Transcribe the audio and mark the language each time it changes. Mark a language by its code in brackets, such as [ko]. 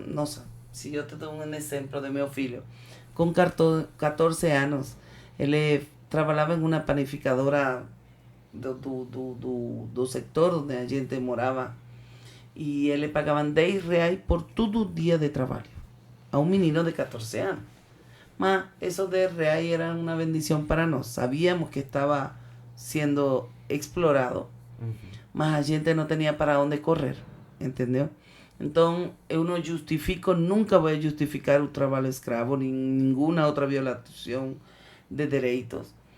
[pt] Nossa, se eu te dou um exemplo de meu filho. Com 14 anos, ele trabalhava em uma panificadora do setor onde a gente morava e ele pagavam 10 reais por todo dia de trabalho a um menino de 14 anos. [es] Mas esos 10 reais eran una bendición para nós. Sabíamos que estaba siendo explorado, [pt] mas a gente não tinha para onde correr, entendeu? Então, eu não justifico, nunca vou justificar o trabalho escravo, nem nenhuma outra violação de direitos.